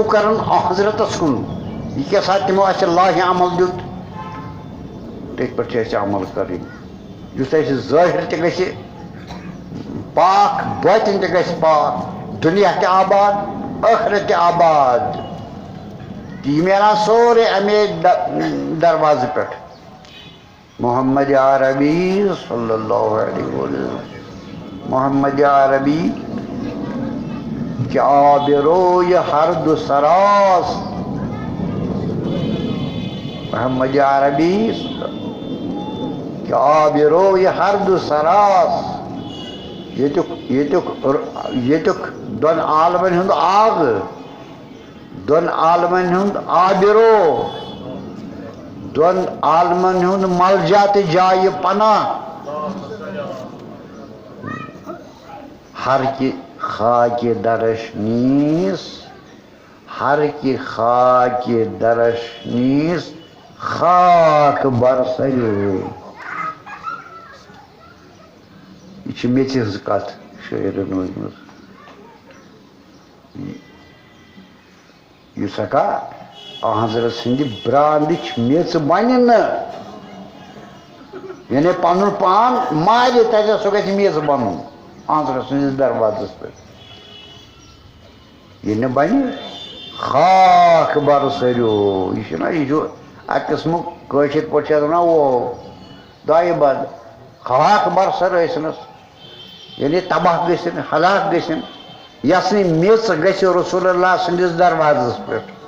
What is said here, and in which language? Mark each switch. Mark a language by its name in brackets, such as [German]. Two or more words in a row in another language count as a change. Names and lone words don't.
[Kashmiri] کرُن حضرتس کُن یہِ کیٛاہ سا تِمو اَسہِ لاہہِ عمل دیُت تٔتھۍ پٮ۪ٹھ چھِ اَسہِ عمل کَرٕنۍ یُس اَسہِ ظٲہِر تہِ گژھِ پاک باطِن تہِ گژھِ پاک دُنیا تہِ آباد ٲخرت تہِ آباد تہٕ یہِ میلان سورُے اَمے دروازٕ پٮ۪ٹھ محمد عربی [Arabic] صلی اللہ علیہ وسلم [Persian] محمد عربی کہ آب روی ہر دو سراس محمد عربی کہ آب روی ہر دو سراس [Kashmiri] یتک دون عالمن ہند آگ دون عالمن ہند آبرو دون عالمن ہند ملجا تہ جائے پناہ [Persian] ہر کی خاک درش نیس ہر کی خاک درش نیس خاک برسرو [Kashmiri] یہ چھ میچ ہز کت شاعرن ونمت اس ہکا حضرت سند براندچ میچ بن یعنی پن پان مارِ تتہ سہ گژھِ میچ بنن حضرت سندس دروازس پہ یہ نہ بنہ [Persian] خاک برسرو [Kashmiri] یہ اکہ قسمک کٲشِر پٲٹھۍ چھِ ونان وہ دایہِ بد خاک برسر ٲسنس یعنی تباہ گژھن ہلاک گژھن یس نہٕ میژ گژھِ رسول اللہ سندس دروازس پہ